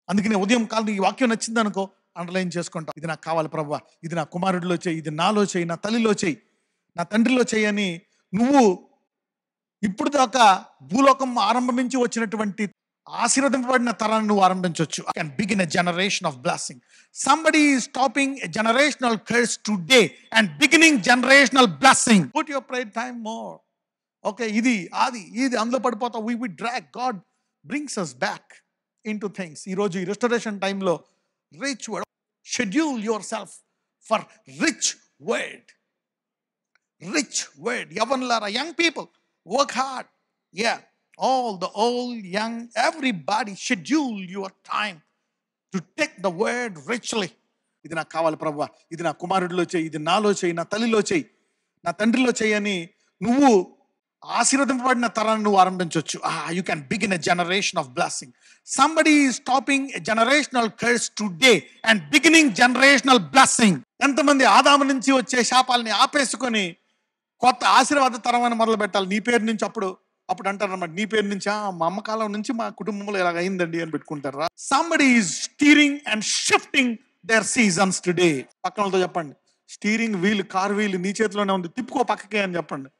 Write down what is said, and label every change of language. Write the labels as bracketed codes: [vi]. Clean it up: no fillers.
[te] అందుకని ఉదయం కాలం ఈ వాక్యం నచ్చింది అనుకో, అండర్లైన్ చేసుకుంటాం. ఇది నాకు కావాలి ప్రభువా, ఇది నా కుమారుడిలో చేయి, ఇది నాలో చేయి, నా తల్లిలో చేయి, నా తండ్రిలో చేయి అని నువ్వు ఇప్పుడు దాకా భూలోకం ఆరంభించి వచ్చినటువంటి ఆశీర్వదింపబడిన తరాన్ని నువ్వు ఆరంభించవచ్చు. [en] I can begin a generation of blessing. Somebody is stopping a generational curse today and beginning generational blessing. Put your prayer time more. Okay, [te] ఇది అందులో పడిపోతావు. [en] We drag. God brings us back into things. [te] ఈరోజు ఈ [en] Restoration టైంలో rich word. Schedule yourself for rich word. Rich word. యవ్వనులారా, young people, work hard. Yeah, all the old, young, everybody, schedule your time to take the word richly. [te] ఇది నాకు కావాలి ప్రభువా, ఇది నా కుమారుడిలో చేయి, ఇది నాలో చేయి, నా తల్లిలో చేయి, నా తండ్రిలో చేయి అని నువ్వు ఆశీర్వదింపబడిన తరాన్ని నువ్వు ఆరంభించవచ్చు. [en] You can begin a generation of blessing. Somebody is stopping a generational curse today and beginning generational blessing. [te] ఎంతమంది ఆదాము నుంచి వచ్చే శాపాలని ఆపేసుకొని కొత్త ఆశీర్వాద తరం అని మొదలు పెట్టాలి. నీ పేరు నుంచి అప్పుడు అంటారు అన్నమాట, నీ పేరు నుంచి మా అమ్మ కాలం నుంచి మా కుటుంబంలో ఇలాగ అయిందండి అని పెట్టుకుంటారా. [en] Somebody is steering and shifting their seasons today. [te] పక్కన వాళ్ళతో చెప్పండి, స్టీరింగ్ వీల్, కార్ వీల్ నీ చేతిలోనే ఉంది, తిప్పుకో పక్కకే అని చెప్పండి.